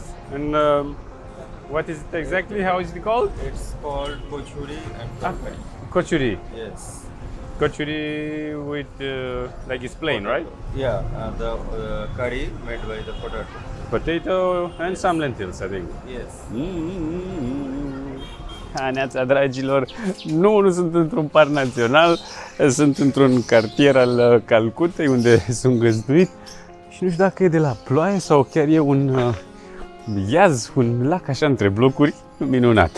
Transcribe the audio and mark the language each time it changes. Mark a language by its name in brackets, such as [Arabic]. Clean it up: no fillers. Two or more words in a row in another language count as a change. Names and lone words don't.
[English] And what is it exactly? How is it called? It's called kochuri and flatbread. Kochuri. Yes. Kochuri with, like it's plain, right? Yeah, the curry made by the potato. Potato and some lentils, I think. Yes. [Romanian] Neața, dragilor, nu sunt într-un parc național, sunt într-un cartier al Calcutei unde sunt găzduit și nu știu dacă e de la ploaie sau chiar e un iaz, un lac așa între blocuri, minunat.